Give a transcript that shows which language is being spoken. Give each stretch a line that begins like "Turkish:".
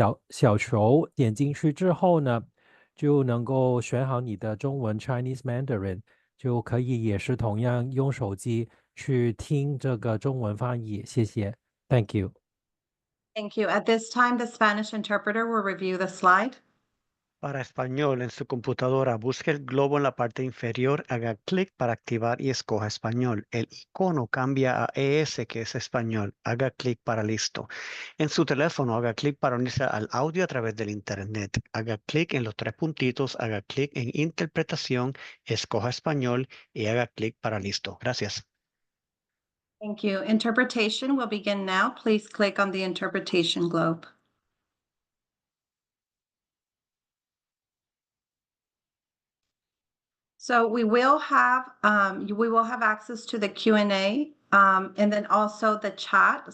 Chinese: 小球点进去之后呢，就能够选好你的中文
English: Chinese Mandarin，
Chinese: 就可以也是同样用手机去听这个中文翻译。谢谢，
English: Thank you。 Thank you. At this time, the Spanish interpreter will review the slide.
Spanish: Para español, en su computadora, busque el globo en la parte inferior, haga clic para activar y escoja español. El icono cambia a ES, que es español. Haga clic para listo. En su teléfono, haga clic para unirse al audio a través del Internet. Haga clic en los tres puntitos, haga clic en interpretación, escoja español y haga clic para listo. Gracias.
English: Thank you. Interpretation will begin now. Please click on the interpretation globe. So we will have access to the Q&A and then also the chat.